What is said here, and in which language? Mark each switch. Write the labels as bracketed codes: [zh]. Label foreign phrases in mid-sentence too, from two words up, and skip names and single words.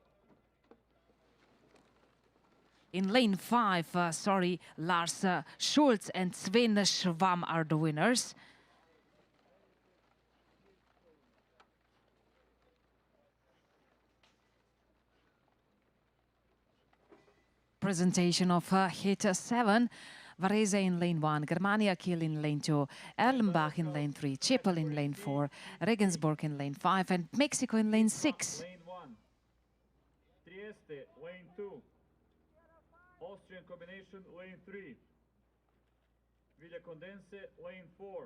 [en] in lane 5, Lars Schulz and Sven Schwamm are the winners. Presentation of hit 7. Varese in lane 1, Germania Kiel in lane 2, Erlenbach in lane 3, Chippel in lane 4, Regensburg in lane 5, and Mexico in lane 6. Lane 1. Trieste, lane 2. Austrian combination, lane 3. Villa Condense, lane 4.